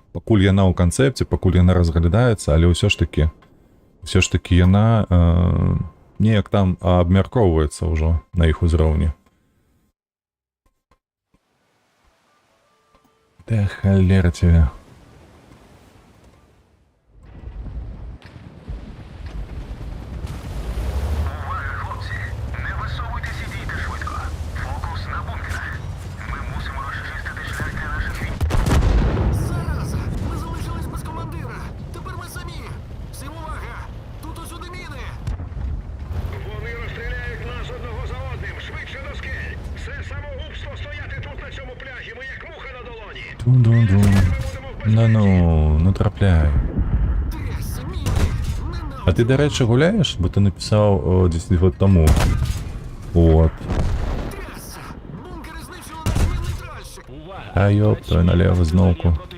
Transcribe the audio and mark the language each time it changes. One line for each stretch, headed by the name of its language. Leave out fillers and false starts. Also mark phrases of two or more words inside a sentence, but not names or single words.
Belarusian: Пакуль яна ў канцэпце, пакуль яна разглядаецца, але ўсё ж такі яна неяк там абмяркоўваецца ўжо на іх узроўні. Да халера цябе.
Ukrainian: Не висовуйтесь і дійте швидко. Фокус на бункерах. Ми мусимо розчистити шлях для наших військ. Зараза! Ми залишились без командира! Тепер ми самі! Всім увага! Тут усюди міни! Вони розстріляють нас одного за одним. Швидше до скель. Це самогубство стояти тут на цьому пляжі. Ми як муха на долоні. Тун-дун-дун. Ну, не трапляй. Трясся, міни! А ти, до речі, гуляєш? Бо ти написав десь год тому. От. Трясся! Бункери знищили наш мінний тральщик! А йопта, наліво зновку.